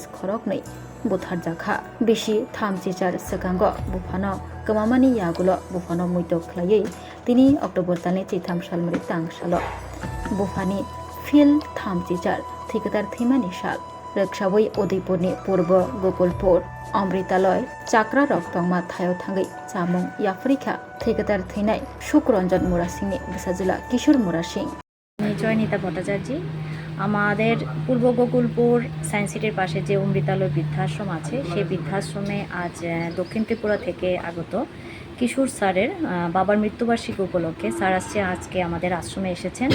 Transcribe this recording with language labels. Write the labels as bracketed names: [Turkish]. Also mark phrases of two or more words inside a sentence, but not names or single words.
[Kok Borok] खरक नै बुथारजाखा बिसि थामजिचार सकांगो बुफानो गोमामानि यागुलो बुफानो मुइतो ख्लायै तिनि अक्टोबर तालनि चिथाम सालमारि तांसालो बुफानि फिल थामजिचार ठिकादार थैमानि साल रक्षाबै उदयपुरनि पूर्व गोकुलपुर अमृतालय चाक्रा रक्तंमा थायाव थांगै चामुं याफ्रिका ठेकेदार थैनाय शुक्ररंजन मुरासिंनि बिसाजिला किशोर मुरासिं [Bangla] জয়নিতা ভট্টাচার্য আমাদের পূর্ব গোকুলপুর সায়েন্স সিটির পাশে যে অমৃতালয় বৃদ্ধাশ্রম আছে সেই বৃদ্ধাশ্রমে আজ দক্ষিণ ত্রিপুরা থেকে আগত কিশোর স্যারের বাবার মৃত্যুবার্ষিকী উপলক্ষে স্যার আজকে আমাদের আশ্রমে এসেছেন।